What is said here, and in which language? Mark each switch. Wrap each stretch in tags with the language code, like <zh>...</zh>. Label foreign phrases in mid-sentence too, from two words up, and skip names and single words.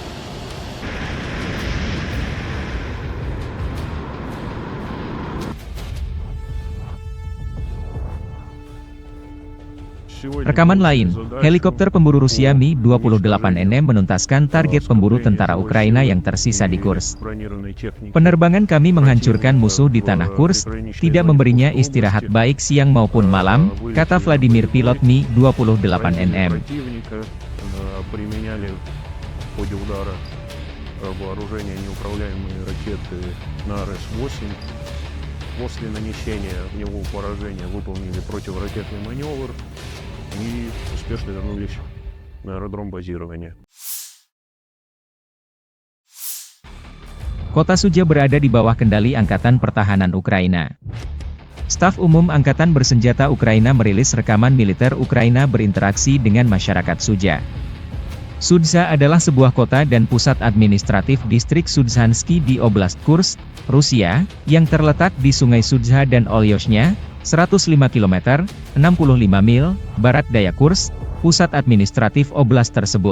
<id>Rekaman lain, helikopter pemburu Rusia Mi-28NM menuntaskan target pemburu tentara Ukraina yang tersisa di Kursk. Penerbangan kami menghancurkan musuh di tanah Kursk, tidak memberinya istirahat baik siang maupun malam, kata Vladimir pilot Mi-28NM.</id> <ru>вооружения неуправляемые ракеты на РС-8. После нанесения в него поражения выполнили противоракетный маневр и успешно вернулись на аэродром базирования.</ru> <id>Kota Suja berada di bawah kendali Angkatan Pertahanan Ukraina. Staf Umum Angkatan Bersenjata Ukraina merilis rekaman militer Ukraina berinteraksi dengan masyarakat Suja. Sudza adalah sebuah kota dan pusat administratif distrik Sudzhansky di Oblast Kursk, Rusia, yang terletak di Sungai Sudza dan Olyoshnya, 105 km, 65 mil, barat daya Kursk, pusat administratif oblast tersebut.</id>